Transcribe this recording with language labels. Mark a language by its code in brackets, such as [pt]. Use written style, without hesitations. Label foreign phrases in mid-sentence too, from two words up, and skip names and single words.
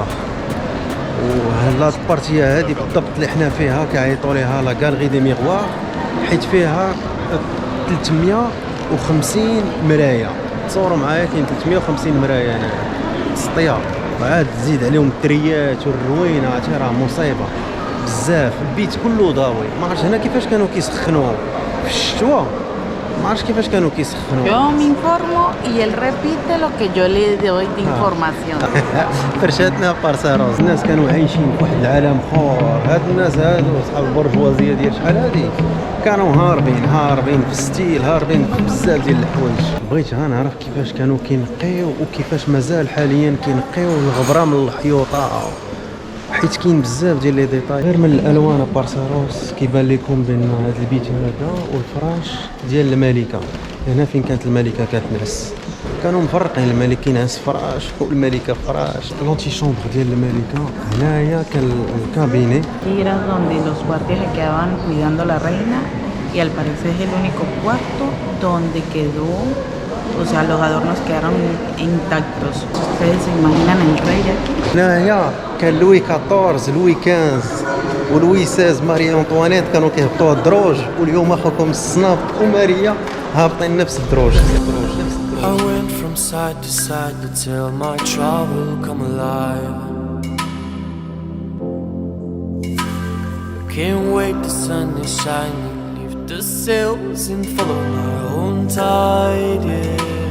[ar] وهاد البارتيه هادي بالضبط اللي حنا فيها كيعيطوا ليها [fr] la galerie des miroirs, [ar] حيت فيها 350 مرايه. تصوروا معايا كاين 350 مرايه هنا سطيا، وعاد تزيد عليهم التريات والروينه، عرفتي راه مصيبه بزاف. البيت كله ضاوي، ما عرفتش هنا كيفاش كانوا كيسخنوا في الشتوى، ما عرفتش كيفاش كانوا كيسخنوا. [es] Yo me informo y él repite lo que yo le doy de información. [ar] فرشاتنا بارساروس. الناس كانوا عايشين في واحد العالم اخر. هاد الناس هادو صحاب البرجوازيه ديال شحال هادي كانوا هاربين في الستيل، هاربين في بزاف ديال الحوايج. بغيت غنعرف كيفاش كانوا كينقيو وكيفاش مازال حاليا كينقيو الغبره من الحيوطه، حيت كاين بزاف ديال [fr] les détails. [ar] غير من الالوان بارساروس كيبان لكم بان هذا البيت هذا والفراش ديال الملكه. هنا فين كانت الملكه كتنعس كانوا مفرقين، الملك كينعس فراش والملكه فراش. [fr] l'antichambre [ar] ديال الملكه هنايا كان الكابيني. [es] Era donde los guardias se quedaban cuidando a la reina y al parecer es el único cuarto donde quedó, o sea, los adornos quedaron intactos. ¿Ustedes se imaginan el rey aquí? [ar] هنايا كان لوي 14 لوي 15 ولوي 16 ماري انطوانيت كانوا كيهبطوا الدروج، واليوم اخوكم الصناب وماريا هابطين نفس الدروج. [en] I went from side to side to tell my trouble come alive. Can't wait, the sun is shining, lift the sails and follow my own tide, yeah.